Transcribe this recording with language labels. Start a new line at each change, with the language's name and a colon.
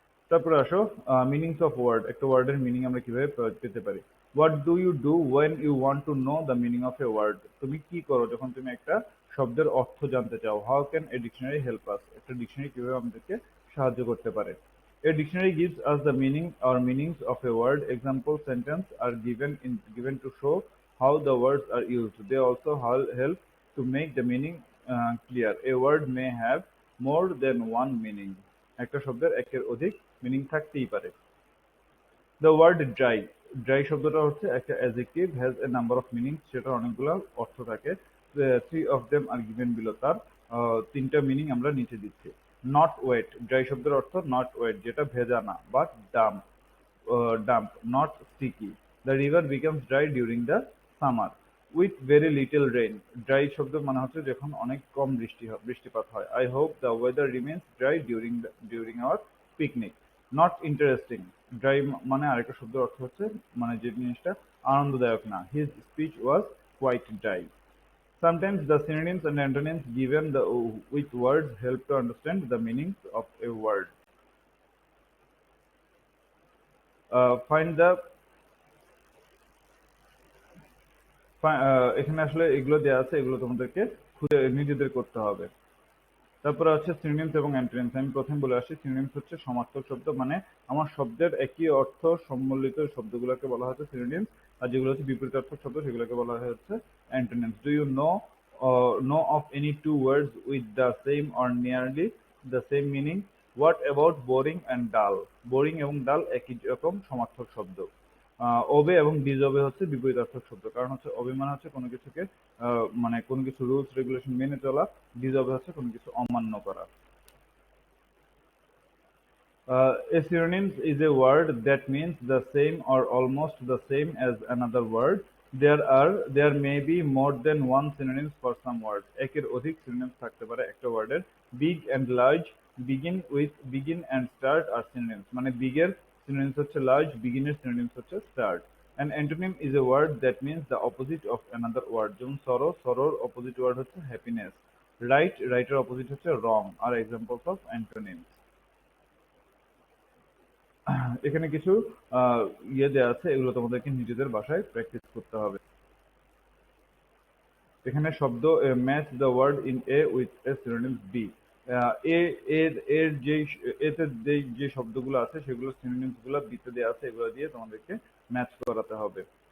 Bangla: তারপরে আসো meanings of word, একটা ওয়ার্ডের মিনিং আমরা কিভাবে পেতে পারি।
English: what do you do when you want to know the meaning of a word,
Bangla: তুমি কি করো যখন তুমি একটা শব্দের অর্থ জানতে চাও।
English: how can a dictionary help us,
Bangla: একটা ডিকশনারি কিভাবে আমাদেরকে সাহায্য করতে পারে।
English: A dictionary gives us the meaning or meanings of a word. Example sentence are given to show how the words are used. They also help to make the meaning clear. A word may have more than one meaning.
Bangla: একটা শব্দের একের অধিক meaning থাকতেই পারে। The word dry, dry শব্দটা হচ্ছে একটা adjective,
English: has a number of meanings,
Bangla: সেটার অনেকগুলো অর্থ থাকে।
English: three of them are given below,
Bangla: তার তিনটা মিনিং আমরা নিচে দিচ্ছি। নট ওয়েট, ড্রাই শব্দের অর্থ নট ওয়েট, যেটা ভেজা না, বা dump, dump, not sticky.
English: The river becomes dry during the summer. With very little rain, dry
Bangla: শব্দ মানে হচ্ছে যখন অনেক কম বৃষ্টিপাত হয়।
English: I hope the weather remains dry during our picnic.
Bangla: Not interesting, dry মানে আরেকটা শব্দের অর্থ হচ্ছে মানে যে জিনিসটা আনন্দদায়ক না।
English: His speech was quite dry. Sometimes the synonyms and antonyms given with words help to understand the meanings of a word. Find the
Bangla: এখানে আসলে এগুলো দেওয়া আছে, এগুলো তোমাদেরকে খুঁজে নিজেদের করতে হবে। তারপরে হচ্ছে সিনোনিমস এবং অ্যান্টোনিমস। আমি প্রথমে বলে আসি, সিনোনিমস হচ্ছে সমার্থক শব্দ, মানে আমার শব্দের একই অর্থ সম্বলিত শব্দগুলোকে বলা হচ্ছে সিনোনিমস, আর যেগুলো হচ্ছে বিপরীতার্থক শব্দ সেগুলোকে বলা হয় হচ্ছে antonyms.
English: Do you know of any two words with the same or nearly the same meaning? What about boring and dull?
Bangla: Boring এবং ডাল একই রকম সমার্থক শব্দ। ওবে এবং ডিজবে হচ্ছে বিপরীতার্থক শব্দ, কারণ হচ্ছে ওবে মানে হচ্ছে কোনো কিছুকে মানে কোনো কিছু রুলস রেগুলেশন মেনে চলা, ডিজবে হচ্ছে কোনো কিছু অমান্য করা।
English: A synonym is a word that means the same or almost the same as another word. There may be more than one synonyms for some words.
Bangla: একের অধিক synonyms থাকতে পারে একটা ওয়ার্ডের।
English: Big and large, begin and start are synonyms.
Bangla: মানে big এর synonyms হচ্ছে large, begin এর synonyms হচ্ছে start.
English: An antonym is a word that means the opposite of another word.
Bangla: যেমন sorrow এর opposite word হচ্ছে happiness. Right এর opposite হচ্ছে wrong
English: are examples of antonyms.
Bangla: এখানে কিছু দেওয়া আছে, এগুলো তোমাদেরকে নিজেদের বাসায় প্র্যাকটিস করতে হবে।
English: এখানে শব্দ match the word in A with A synonyms B.
Bangla: এ এর এর যেই এতে যে শব্দগুলো আছে সেগুলো সিনোনিমস গুলো বিতে দেওয়া আছে, এগুলো দিয়ে তোমাদেরকে ম্যাচ করাতে হবে।